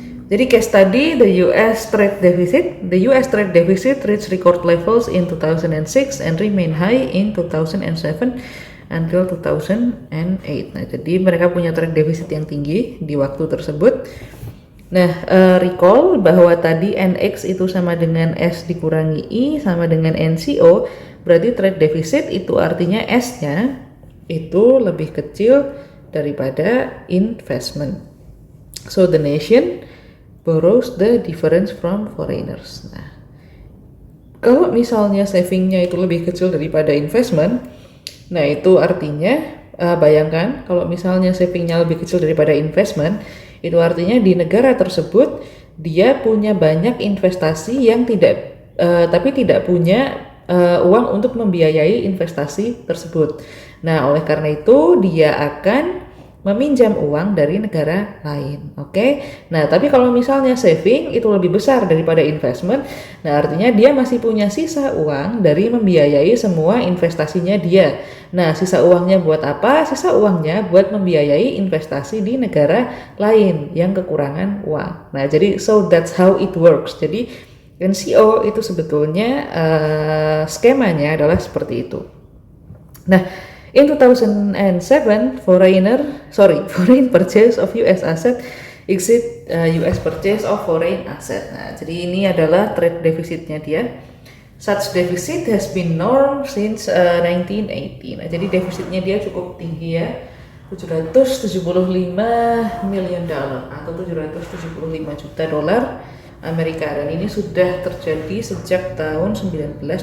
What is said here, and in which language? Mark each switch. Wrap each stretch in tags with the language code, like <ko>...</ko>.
<id>Jadi</id> <en>case study, the US trade deficit reached record levels in 2006 and remain high in 2007 until 2008.</en> <id>Nah, jadi mereka punya trade deficit yang tinggi di waktu tersebut. Nah, recall bahwa tadi NX itu sama dengan S dikurangi I sama dengan NCO, berarti trade deficit itu artinya S-nya itu lebih kecil daripada investment.</id> <en>So the nation borrows the difference from foreigners.</en> <id>Nah, kalau misalnya savingnya itu lebih kecil daripada investment, nah itu artinya bayangkan kalau misalnya savingnya lebih kecil daripada investment, itu artinya di negara tersebut dia punya banyak investasi yang tapi tidak punya uang untuk membiayai investasi tersebut. Nah, oleh karena itu dia akan meminjam uang dari negara lain, oke? Nah, tapi kalau misalnya saving itu lebih besar daripada investment, nah artinya dia masih punya sisa uang dari membiayai semua investasinya dia. Nah, sisa uangnya buat apa? Sisa uangnya buat membiayai investasi di negara lain yang kekurangan uang. Nah, jadi</id> <en>so that's how it works.</en> <id>Jadi NCO itu sebetulnya skemanya adalah seperti itu. Nah,</id> <en>in 2007, foreign purchase of US asset exceed US purchase of foreign asset.</en> <id>Nah, jadi ini adalah trade deficitnya dia.</id> <en>Such deficit has been norm since 1980.</en> <id>Nah, jadi defisitnya dia cukup tinggi ya, 775 million dollar atau 775 juta dolar Amerika, dan ini sudah terjadi sejak tahun 1980.</id>